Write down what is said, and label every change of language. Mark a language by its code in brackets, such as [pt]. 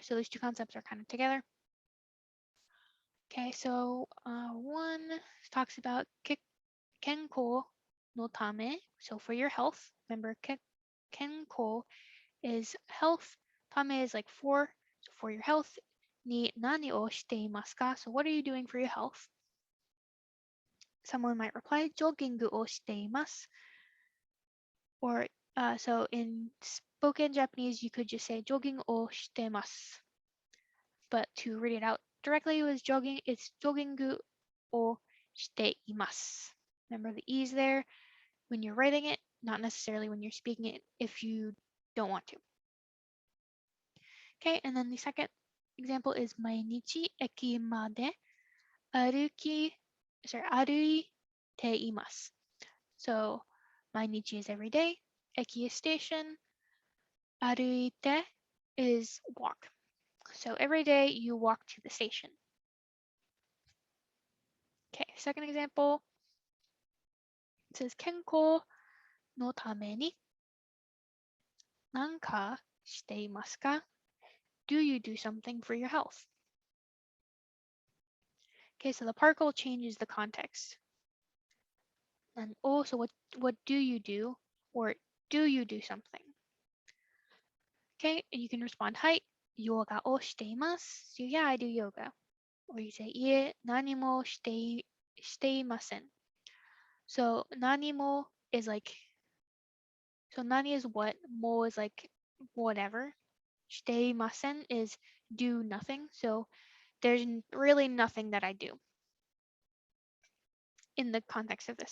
[en] So those two concepts are kind of together. Okay, so 1 talks about [ja] kenko no tame. [en] So for your health, remember kenko is health. Tame is like for, so for your health. [ja] に何をしていますか? [en] So what are you doing for your health? Someone might reply, [ja] ジョギングをしています. [en] Or so in spoken Japanese, you could just say [ja] ジョギングをしてます. [en] But to read it out directly with jogging, it's [ja] ジョギングをしています. [en] Remember the e's there when you're writing it, not necessarily when you're speaking it if you don't want to. Okay, and then the second example is [ja] 毎日駅まで歩いています. [en] So 毎日 is every day, 駅 is station, 歩いて is walk. So every day you walk to the station. Okay, second example, it says [ja] 健康のために何かしていますか? [en] Do you do something for your health? Okay, so the particle changes the context. And also, what do you do? Or do you do something? Okay, and you can respond, [ja] はい、ヨガをしています. [en] So yeah, I do yoga. Or you say, [ja] いえ、何もしていません. [en] So 何も is like, so 何 is what, も is like whatever. していません is do nothing. So there's really nothing that I do in the context of this.